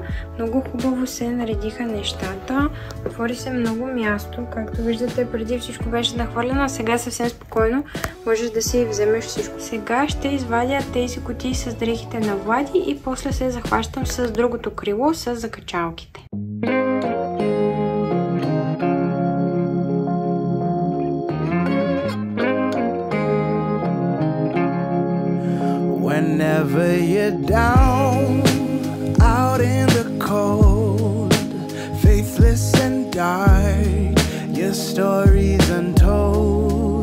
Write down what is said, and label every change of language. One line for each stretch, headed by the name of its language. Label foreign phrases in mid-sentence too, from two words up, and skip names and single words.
Bulgarian: Много хубаво се наредиха нещата, отвори се много място, както виждате преди всичко беше нахвърлено, а сега съвсем спокойно можеш да си вземеш всичко. Сега ще извадя тези кутии с дрехите на Влади и после се захващам с другото крило с закачалките.
English: Whenever you're down, out in the cold, faithless and dark, your story's untold.